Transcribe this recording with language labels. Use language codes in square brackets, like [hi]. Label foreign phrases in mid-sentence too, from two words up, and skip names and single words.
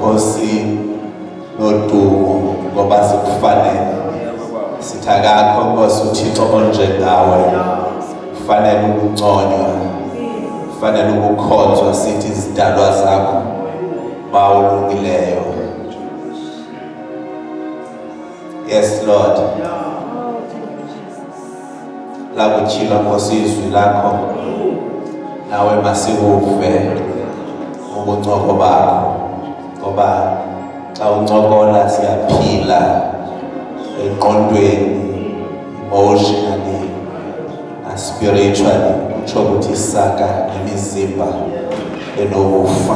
[xh] Nkosi nodumo ngoba sikufanele. Sithi akakho Nkosi uThixo onjengawe. Kufanele ukunconywa, kufanele ukukhonzwa sithi izidalwa zakho bawulungileyo. [en] Yes Lord. [xh] La kuchila Nkosi izwi lakho nawe masiwuve ubuncoko bakho ngoba xa uncokola siyaphila eqondweni, emotionally na spiritually, utsho ukuthi isaka nemizimba enokufa.